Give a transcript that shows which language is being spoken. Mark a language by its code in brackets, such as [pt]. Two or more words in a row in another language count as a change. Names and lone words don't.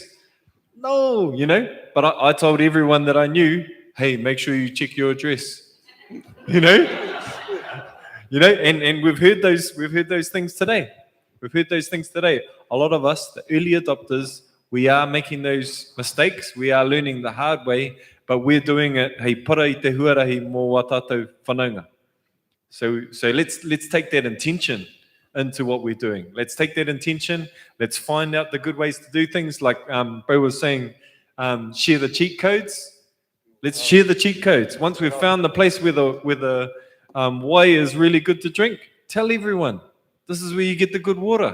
[en] No, but I told everyone that I knew, hey, make sure you check your address. And we've heard those things today. We've heard those things today. A lot of us, the early adopters, we are making those mistakes. We are learning the hard way, but we're doing it, [mi] hei para I te huarahi mō wā tātou whanaunga. [en] So let's take that intention into what we're doing. Let's take that intention. Let's find out the good ways to do things. Like Bro was saying, share the cheat codes. Let's share the cheat codes. Once we've found the place where the wai is really good to drink, tell everyone, this is where you get the good water.